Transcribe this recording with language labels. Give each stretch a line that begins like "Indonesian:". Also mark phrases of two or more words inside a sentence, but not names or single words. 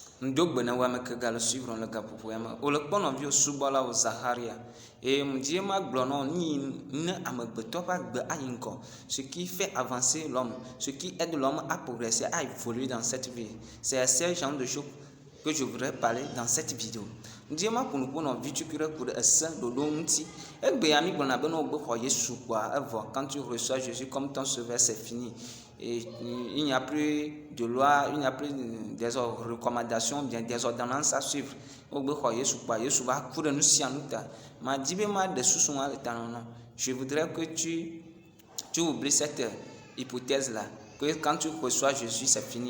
Ewe: Ndogbe na wame ke gale suivre le gaƒoƒo ya me. Wole kpɔ nɔvio subɔlawo Zaharia. Et die ma gblɔ na ni ne amegbetɔ ƒe agbe ayi ŋgɔ.
French: Ce qui fait avancer l'homme, ce qui aide l'homme à progresser, à évoluer dans cette vie. C'est ce genre de choses que je voudrais parler dans cette vidéo.
Ewe: Die ma ƒo nu ƒo nɔvi tukui ku ɖe ese ɖoɖo ŋuti. Egbe ya mi gblɔna be ne wogbe xɔ Yesu kpoa evɔ.
French: Quand tu reçois Jésus comme ton sauveur, c'est fini. Et il n'y a plus de loi, il n'y a plus des recommandations, bien des ordonnances à suivre. Je voudrais que tu oublies cette hypothèse-là, que quand tu reçois Jésus, c'est fini.